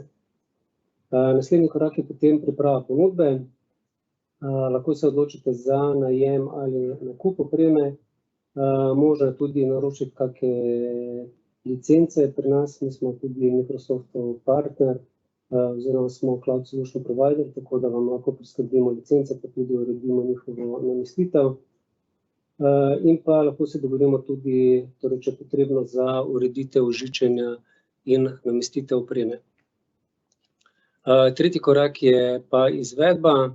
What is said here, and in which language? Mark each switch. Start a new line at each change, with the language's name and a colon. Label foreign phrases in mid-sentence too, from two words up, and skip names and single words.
Slovenian: Naslednji korak je potem priprava ponudbe. Lahko se odločite za najem ali nakup opreme. Možno je tudi naročiti kakšne licence pri nas, mi smo tudi Microsoftov partner oziroma smo
English: cloud solution provider,
Slovenian: tako da vam lahko priskrbimo licence, pa tudi uredimo njihovo namestitev. In pa lahko se dogovorimo tudi, torej če je potrebno, za ureditev ožičenja in namestitev opreme. Tretji korak je pa izvedba.